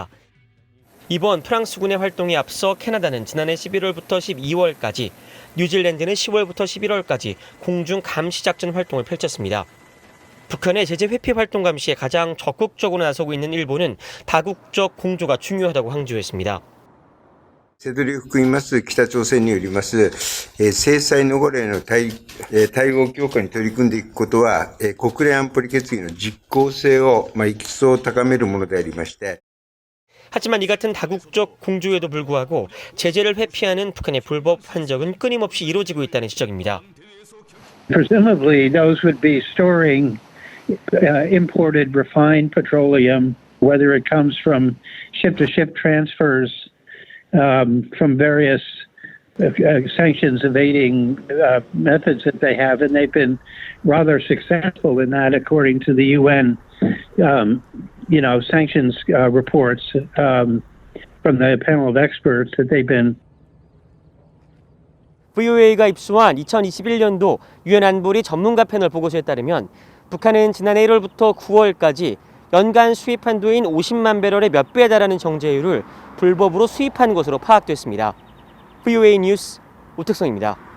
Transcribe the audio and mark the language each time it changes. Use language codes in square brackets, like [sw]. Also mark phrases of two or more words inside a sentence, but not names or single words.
[ko] 이번 프랑스군의 활동에 앞서 캐나다는 지난해 11월부터 12월까지 뉴질랜드는 10월부터 11월까지 공중 감시 작전 활동을 펼쳤습니다. 북한의 제재 회피 활동 감시에 가장 적극적으로 나서고 있는 일본은 다국적 공조가 중요하다고 강조했습니다. [ja] 瀬戸りを含みます北朝鮮によります制裁逃れの対応強化に取り組んでいくことは国連安保理決議の実効性を一層高めるものでありまして [ko] 하지만 이 같은 다국적 공조에도 불구하고 제재를 회피하는 북한의 불법 한적은 끊임없이 이루어지고 있다는 지적입니다. [en] Presumably, those would be storing imported refined petroleum, whether it comes from ship-to-ship transfers from various sanctions evading methods that they have, and they've been rather successful in that, according to the UN, sanctions reports from the panel of experts that they've been. [ko] VOA가 입수한 2021년도 유엔 안보리 전문가 패널 보고서에 따르면 북한은 지난해 1월부터 9월까지 연간 수입 한도인 50만 배럴의 몇 배에 달하는 정제유를 불법으로 수입한 것으로 파악됐습니다. VOA 뉴스 오택성입니다.